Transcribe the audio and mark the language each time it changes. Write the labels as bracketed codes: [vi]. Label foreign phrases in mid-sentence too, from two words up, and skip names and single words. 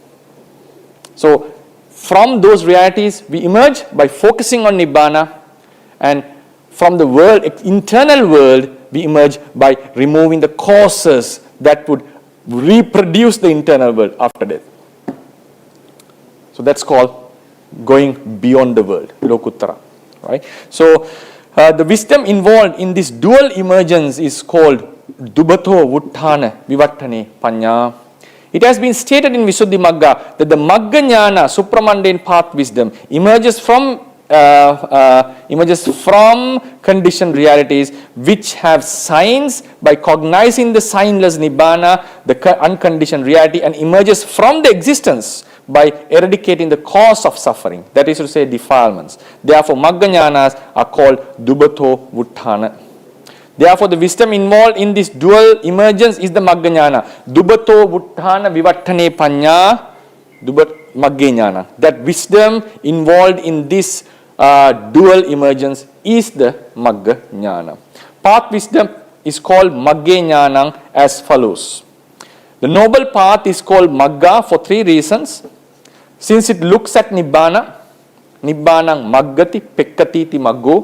[en] So from those realities we emerge by focusing on Nibbana, and from the world, internal world, we emerge by removing the causes that would reproduce the internal world after death. So that's called going beyond the world, lokuttara. Right? So the wisdom involved in this dual emergence is called [pi] dubato vuttana vivattane panya. [en] It has been stated in Visuddhi Magga that the [pi] Magga Ñāna, [en] supramundane path wisdom, emerges from conditioned realities which have signs by cognizing the signless Nibbana, the unconditioned reality, and emerges from the existence by eradicating the cause of suffering, that is to say defilements. Therefore, [pi] Magga Ñānas [en] are called [pi] Dubato Vuttana. [en] Therefore, the wisdom involved in this dual emergence is the [pi] Magga Ñāna. Dubato Vuttana Vivattane Panya, Dubat Magge Ñāna. [en] That wisdom involved in this dual emergence is the [pi] Magga Ñāna. [en] Path wisdom is called [pi] Magge Ñāna [en] as follows. The noble path is called Magga for 3 reasons. Since it looks at Nibbana, [pi] Nibbanang Maggati Pekkatiti Maggo.